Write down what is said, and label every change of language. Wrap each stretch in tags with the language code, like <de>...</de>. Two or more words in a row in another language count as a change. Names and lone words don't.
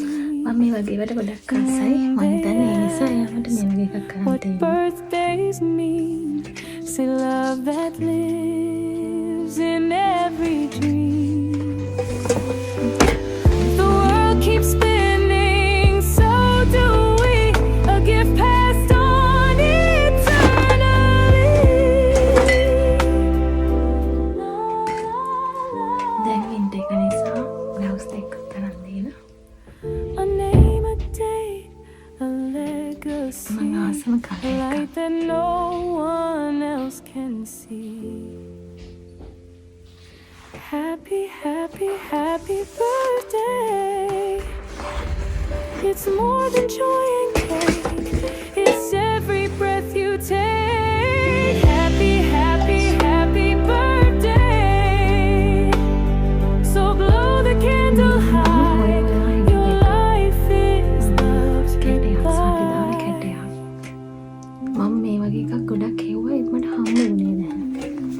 <si>මම මේ වගේ වට ගොඩක් ආසයි. මම හිතන්නේ ඒ නිසා එයා මට මේ වගේ එකක් කරන්න</si> <en>What</en> <si>තියෙනවා.</si> <en>birthdays mean, say love that lives in every dream. The world keeps spinning, so do we, a gift passed on eternally.</en> <si>දැන් වින්ටර් එක නිසා ග්ලව්ස් දෙකක් තරම් දීලා</si> <en>A name, a date, a legacy,</en> <si>මම ආසම</si> <en>a</en> <si>කලර් එකක්.</si> <en>light that no one else can see. Happy, happy, happy birthday. It's more than joy and cake, it's every breath you take. Happy, happy, happy birthday. So blow the candle high, your life is love's goodbye.</en> <si>මම වගේ එකක් ගොඩක් හෙව්වා ඒත් මට හම්බ වුණේ නැහැ.</si>